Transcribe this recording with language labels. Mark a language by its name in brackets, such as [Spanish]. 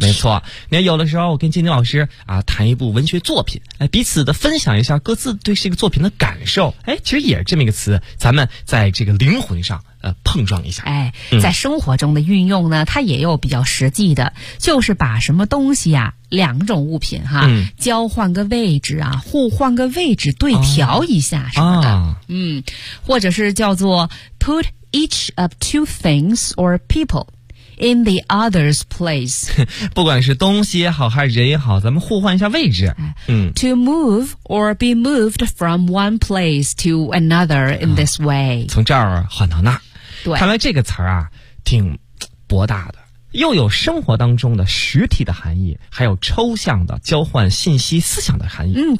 [Chinese] 没错，你看有的时候我跟金金老师啊谈一部文学作品，彼此的分享一下各自对这个作品的感受，其实也是这么一个词，咱们在这个灵魂上碰撞一下。在生活中的运用呢，它也有比较实际的，就是把什么东西啊，两种物品哈、交换个位置啊，互换个位置，对调一下什么的。或者是叫做 [English] put each of two things or people in the other's place。 [Chinese] 不管是东西也好还是人也好，咱们互换一下位置。 [English] To move or be moved from one place to another in this way。 [Chinese] 从这儿换到那儿。对，看来这个词儿啊挺博大的，又有生活当中的实体的含义，还有抽象的交换信息思想的含义。